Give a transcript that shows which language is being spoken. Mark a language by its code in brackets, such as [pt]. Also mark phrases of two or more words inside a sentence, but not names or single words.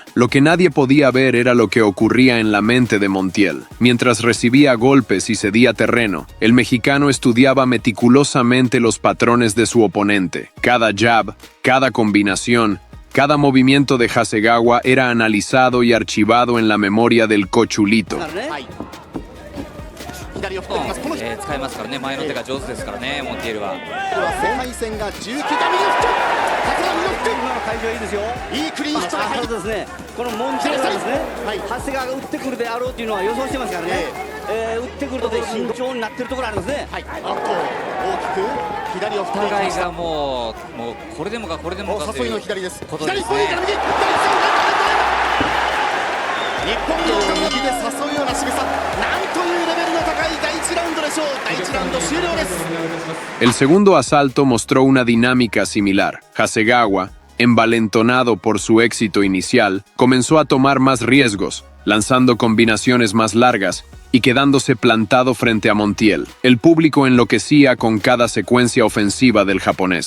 [es] Lo que nadie podía ver era lo que ocurría en la mente de Montiel. Mientras recibía golpes y cedía terreno, el mexicano estudiaba meticulosamente los patrones de su oponente. Cada jab, cada combinación, cada movimiento de Hasegawa era analizado y archivado en la memoria del cochulito. [ja] 使いますからね、前の手が上手ですからね、モンティエルは。世界戦が19回右フック、さすが右フック。今の会場いいですよ。いいクリーンヒットが入る。ですね。このモンティエルはですね、長谷川が打ってくるであろうというのは予想してますからね。打ってくると慎重になってるところありますね。あと大きく左を振っていきました。もうこれでもかこれでもかという誘いの左です。左スポイントから右。日本の右で誘うような仕草。なんというレベルの高い第1ラウンドでしょう。第1ラウンド終了です。 [es] El segundo asalto mostró una dinámica similar. Hasegawa, envalentonado por su éxito inicial, comenzó a tomar más riesgos, lanzando combinaciones más largas y quedándose plantado frente a Montiel. El público enloquecía con cada secuencia ofensiva del japonés.